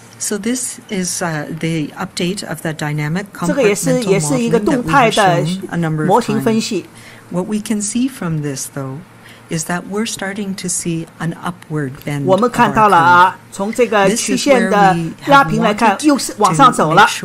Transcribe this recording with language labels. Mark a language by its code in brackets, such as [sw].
[en] So this is the update of the dynamic [zh] 这个也是一个动态的模型分析。 [en] What we can see from this though is that we're starting to see an upward bend. [zh] 我们看到了从这个曲线的拉平来看，又是往上走了。